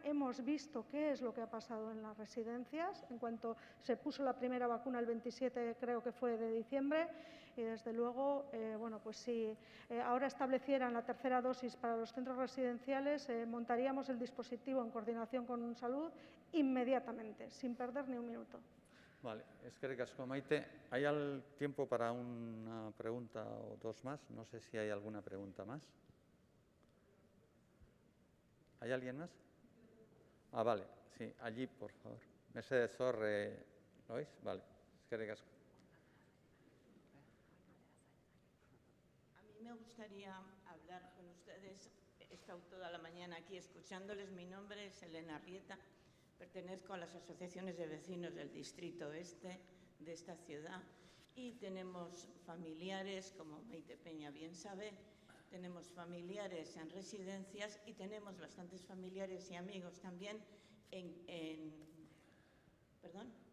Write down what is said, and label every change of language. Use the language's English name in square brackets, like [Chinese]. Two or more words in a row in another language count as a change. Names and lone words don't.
[Spanish] Hemos visto qué es lo que ha pasado en las residencias en cuanto se puso la primera vacuna el 27, creo que fue, de diciembre, y desde luego, si ahora establecieran la tercera dosis para los centros residenciales, montaríamos el dispositivo en coordinación con salud inmediatamente, sin perder ni un minuto. Vale, [Basque] eskerrik asko, Maite. [Spanish] ¿Hay tiempo para una pregunta o dos más? No sé si hay alguna pregunta más. ¿Hay alguien más? Ah, vale, sí, allí, por favor. Mercedes Zor, ¿lo oís? Vale, [Basque] eskerrik asko. [Spanish] A mí me gustaría hablar con ustedes. He estado toda la mañana aquí escuchándoles. Mi nombre es Elena Arrieta. Pertenezco a las asociaciones de vecinos del Distrito Este de esta ciudad y tenemos familiares, como Maite Peña bien sabe, tenemos familiares en residencias y tenemos bastantes familiares y amigos también ¿Perdón?